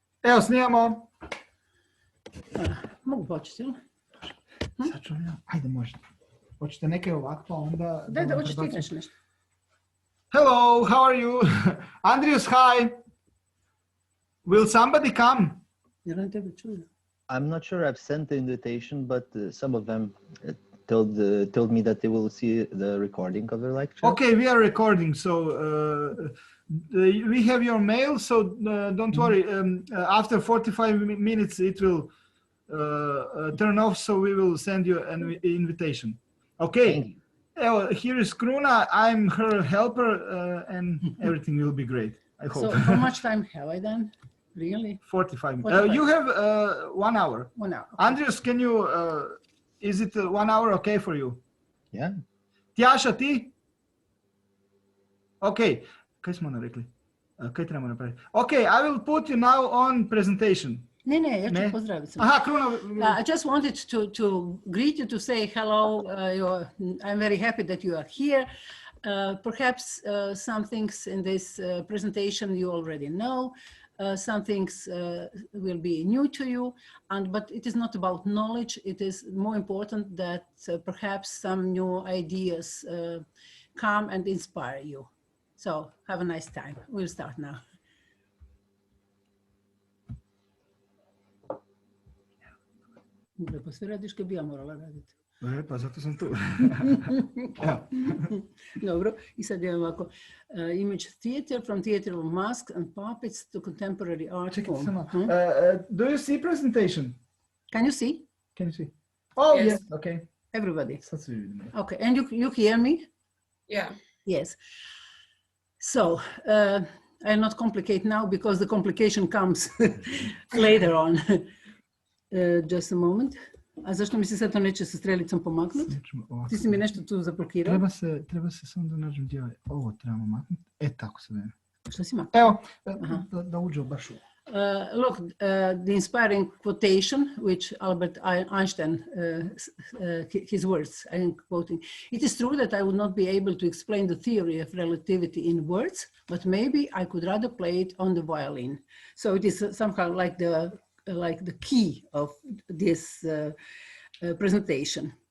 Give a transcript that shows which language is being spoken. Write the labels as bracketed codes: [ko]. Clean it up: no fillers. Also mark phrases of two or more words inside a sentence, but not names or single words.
[hr] Evo, snijamo. Mogu početi, ili? Sad ću ja. Ajde, možete. Hoćete neke ovako, onda... Da, hoćeš ti reći nešto. [en] Hello, how are you? Andrius, hi. Will somebody come? [hr] Jer on tebe čuje. [en] I'm not sure. I've sent the invitation, but some of them told me that they will see the recording of the lecture. Okay, we are recording, so we have your mail, so don't worry. After 45 minutes, it will turn off, so we will send you an invitation. Okay. Here is Kruna. I'm her helper, and everything will be great. I hope. So, how much time have I done? Really? 45 minutes. You have 1 hour. 1 hour. Okay. Andrius, can you? Is it 1 hour okay for you? Yeah. [hr] Tjaša, ti? Okay. Kaj smo rekli? Kaj trebamo napraviti? [en] Okay, I will put you now on presentation. [hr] Ne, ja ću pozdraviti. Aha, Kruna. [en] I just wanted to greet you, to say hello. I'm very happy that you are here. Perhaps some things in this presentation you already know. Some things will be new to you, but it is not about knowledge. It is more important that perhaps some new ideas come and inspire you. So have a nice time. We'll start now. [hr] Pa sve radiš kad bi ja morala raditi. Pa zato sam tu. Dobro, i sad imam ovako. [en] Image theater, from theater of masks and puppets to contemporary art form. Do you see presentation? Can you see? Can you see? Oh, yes. Yes. Okay. Everybody. [hr] Sad svi vidimo. [en] Okay, and you hear me? Yeah. Yes. So, I'll not complicate now because the complication comes later on. Just a moment. [hr] A zašto mi se sad to neće sa strelicom pomaknuti? Ti si mi nešto tu zablokirao. Treba se samo da nađem gdje ovo trebamo maknuti. Tako se vidi. Što si maknuti? Evo, da uđe baš u. [en] Look, the inspiring quotation, which Albert Einstein, his words, I'm quoting. It is true that I would not be able to explain the theory of relativity in words, but maybe I could rather play it on the violin. So it is somehow like the key of this presentation.